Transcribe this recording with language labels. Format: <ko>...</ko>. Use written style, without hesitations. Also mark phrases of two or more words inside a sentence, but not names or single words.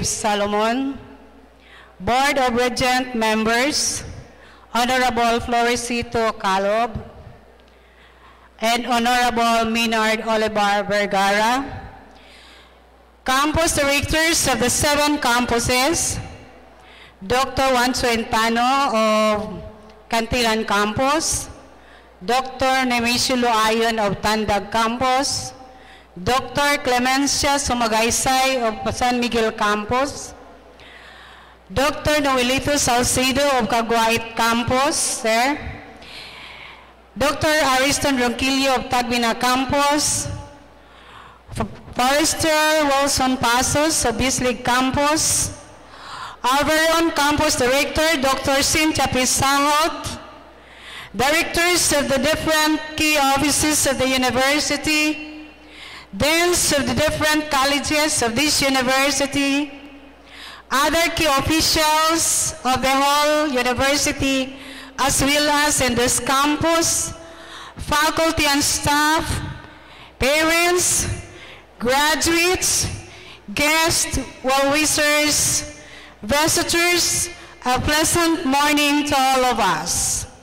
<en>Salomon, Board of Regent members, Honorable Floricito Calob, and Honorable Minard Olivar Vergara, campus directors of the 7 campuses, Dr. Juan Suentano of Cantilan Campus, Dr. Nemsu Luayon of Tandag Campus, Dr. Clemencia Sumagaysay of San Miguel Campus, Dr. Noelito Salcedo of Caguait Campus, sir. Dr. Ariston Ronquillo of Tagbina Campus. Forester Wilson Pasos of Bislig Campus. Our very own campus director, Dr. Cynthia Pisahot. Directors of the different key offices of the university, deans of the different colleges of this university, other key officials of the whole university, as well as in this campus, faculty and staff, parents, graduates, guests, well-wishers, visitors, a pleasant morning to all of us.</en>